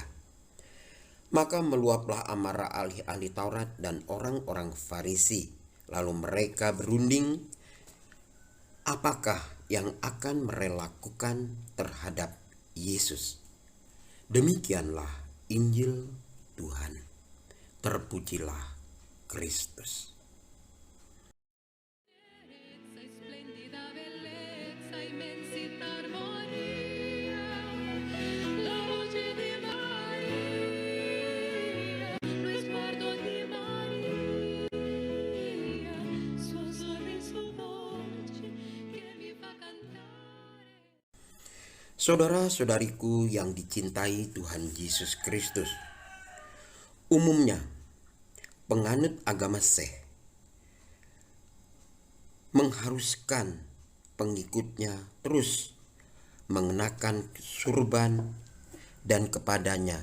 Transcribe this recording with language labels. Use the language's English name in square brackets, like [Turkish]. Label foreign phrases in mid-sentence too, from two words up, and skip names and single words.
[Indonesian] Maka meluaplah amarah ahli-ahli Taurat dan orang-orang Farisi. Lalu mereka berunding, apakah yang akan mereka lakukan terhadap Yesus. Demikianlah Injil Tuhan. Terpujilah Kristus. [Italian] splendida bellezza, immensità, armonia, la voce di Maria, lo sguardo di Maria, suo sorriso dolce che mi fa cantare. [Indonesian] Saudara-saudariku yang dicintai Tuhan Yesus Kristus, umumnya penganut agama Sikh mengharuskan pengikutnya terus mengenakan surban dan kepadanya.